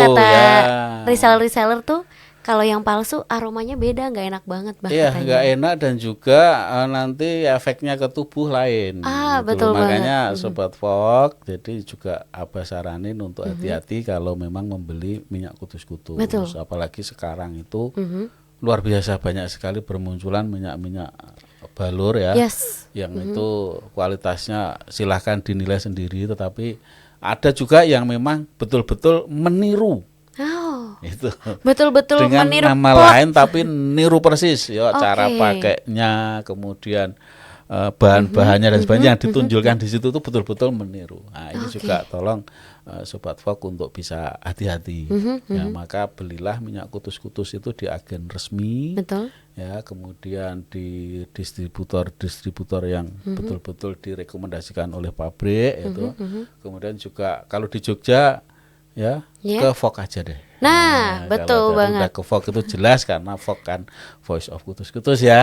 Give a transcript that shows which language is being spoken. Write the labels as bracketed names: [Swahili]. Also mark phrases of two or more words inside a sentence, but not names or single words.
[Indonesian] kata ya. reseller tuh kalau yang palsu aromanya beda, nggak enak banget, Bah, Iya, katanya. nggak enak dan juga nanti efeknya ke tubuh lain. Betul Makanya banget. Sobat Fok, jadi juga Abah saranin untuk hati-hati kalau memang membeli minyak kutus-kutus. Betul. Apalagi sekarang itu luar biasa banyak sekali bermunculan minyak-minyak balur ya, Yes. yang itu kualitasnya silahkan dinilai sendiri. Tetapi ada juga yang memang betul-betul meniru. Oh, Itu betul-betul dengan meniru nama plot. lain tapi niru persis ya, cara Oke. pakainya, kemudian bahan-bahannya dan sebagainya yang ditunjukkan di situ tuh betul-betul meniru. Nah, ini juga tolong Sobat Fok untuk bisa hati-hati. Ya, maka belilah minyak kutus-kutus itu di agen resmi. Betul. Ya, kemudian di distributor yang betul-betul direkomendasikan oleh pabrik itu. Kemudian juga kalau di Jogja ya, Ya. ke Fok aja deh. Nah, betul kalau banget. udah ke Fok itu jelas karena Fok kan [English] voice of [Indonesian] kutus-kutus ya.